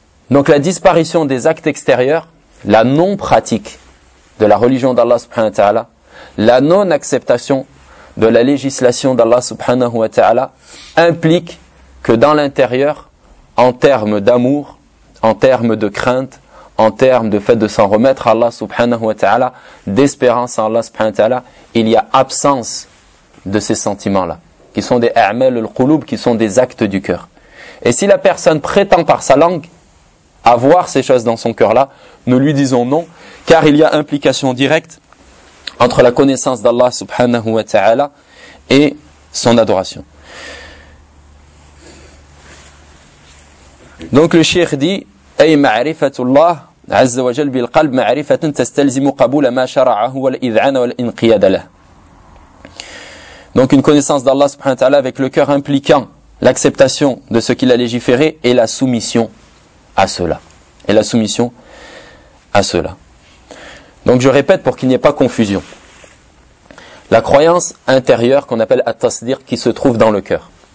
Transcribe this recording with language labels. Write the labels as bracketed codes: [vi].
[fr] Donc la disparition des actes extérieurs, la non-pratique de la religion d'Allah subhanahu wa ta'ala, la non-acceptation de la législation d'Allah subhanahu wa ta'ala, implique que dans l'intérieur, en termes d'amour, en termes de crainte, en termes de fait de s'en remettre à Allah subhanahu wa ta'ala, d'espérance en Allah subhanahu wa ta'ala, il y a absence de ces sentiments-là, qui sont des a'mal al-quloub, qui sont des actes du cœur. Et si la personne prétend par sa langue avoir ces choses dans son cœur-là, nous lui disons non, car il y a implication directe entre la connaissance d'Allah subhanahu wa ta'ala et son adoration. [ar] Donc le cheikh dit, أي معرفة الله عز وجل بالقلب معرفة تستلزم قبول ما شرعه والإذعان والإنقياد له. [fr] Donc une connaissance d'Allah subhanahu wa ta'ala avec le cœur impliquant l'acceptation de ce qu'il a légiféré et la soumission à cela. Et la soumission à cela. Donc je répète pour qu'il n'y ait pas confusion. La croyance intérieure qu'on appelle at-tasdiq qui se trouve dans le cœur.